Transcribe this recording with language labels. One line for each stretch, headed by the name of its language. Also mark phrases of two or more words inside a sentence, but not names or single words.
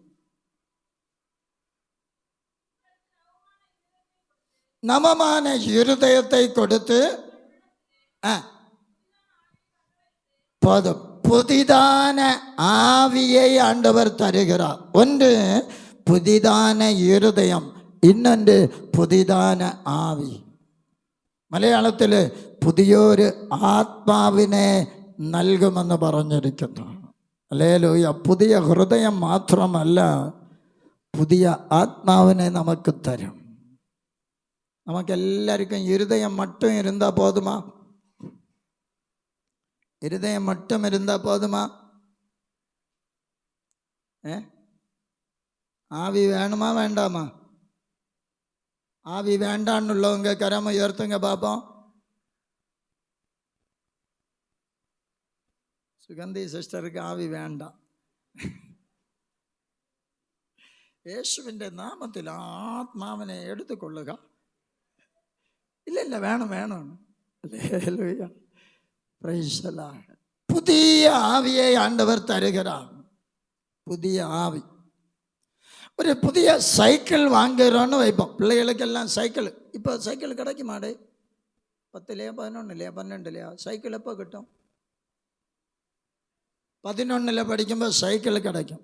Tamil: நமமான இருதயத்தை கொடுத்து போதும், புதிதான ஆவியை ஆண்டவர் தருகிறார். ஒன்று புதிதான இருதயம், இன்னொன்று புதிதான ஆவி.
Malayalam: മലയാളത്തിൽ പുതിയൊരു ആത്മാവിനെ നൽകുമെന്ന് പറഞ്ഞിരിക്കുന്നു. ഹല്ലേലൂയ. പുതിയ ഹൃദയം മാത്രമല്ല, പുതിയ ആത്മാവിനെ നമുക്ക് തരും.
Tamil: നമുക്കെല്ലാവർക്കും இருதயம் மட்டும் இருந்தால் போதுமா? இருதயம் மட்டும் இருந்தால் போதுமா? ஆவி வேணுமா வேண்டாமா? ஆவி வேண்டான்னுள்ளவங்க கரமை உயர்த்துங்க பார்ப்போம். சுகந்தி சிஸ்டருக்கு ஆவி வேண்டாம்.
Malayalam: യേശുവിൻ്റെ നാമത്തിൽ ആത്മാവിനെ എടുത്തുകൊള്ളുക. ഇല്ല വേണം വേണം. ഹല്ലേലൂയ.
English: Praise the Lord.
Tamil: புதிய ஆவியை ஆண்டவர் தருகிறார். புதிய ஆவி. ஒரு புதிய சைக்கிள் வாங்குகிறோன்னு வைப்போம். பிள்ளைகளுக்கெல்லாம் சைக்கிள். இப்போ சைக்கிள் கிடைக்குமாடே? 10லயா 11லயா 12லயா சைக்கிள் எப்போ கிட்டும்? 11ல் படிக்கும்போது சைக்கிள் கிடைக்கும்.